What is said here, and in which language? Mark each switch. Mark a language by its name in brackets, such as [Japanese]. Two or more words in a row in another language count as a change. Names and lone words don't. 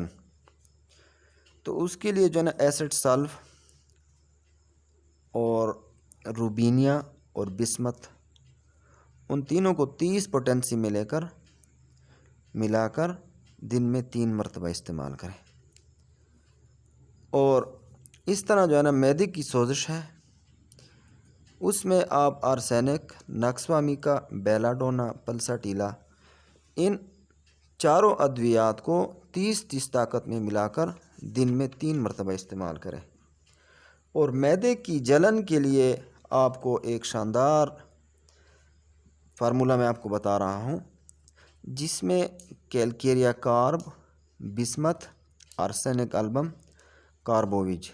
[Urdu] تو اس کے لیے جو ہے نا ایسڈ سلف اور روبینیا اور بسمت، ان تینوں کو 30 پوٹینسی میں لے کر ملا کر دن میں 3 مرتبہ استعمال کریں۔ اور اس طرح جو ہے نا معدے کی سوزش ہے، اس میں آپ آرسینک، نکسوامیکا، بیلاڈونا، پلساٹیلا، ان چاروں ادویات کو 30 طاقت میں ملا کر دن میں 3 مرتبہ استعمال کریں۔ اور معدے کی جلن کے لیے آپ کو ایک شاندار فارمولہ میں آپ کو بتا رہا ہوں، جس میں کیلکیریا کارب، بسمت، آرسینک البم کاربوویج۔